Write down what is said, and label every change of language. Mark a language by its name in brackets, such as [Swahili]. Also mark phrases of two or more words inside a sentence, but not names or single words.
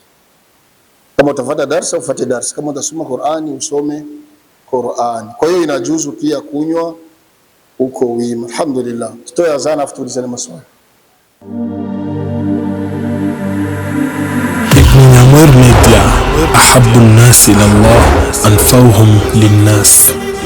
[Swahili] Kama utafuata darasa ufuate darasa, kama utasoma Qur'ani usome Qur'ani. Kwa hiyo inajuzu pia kunywa uko wima. Alhamdulillah. Tutoe azana afu tulizane maswali. Ibn Nyamweru Media, [Arabic] أحب الناس إلى الله أنفعهم للناس.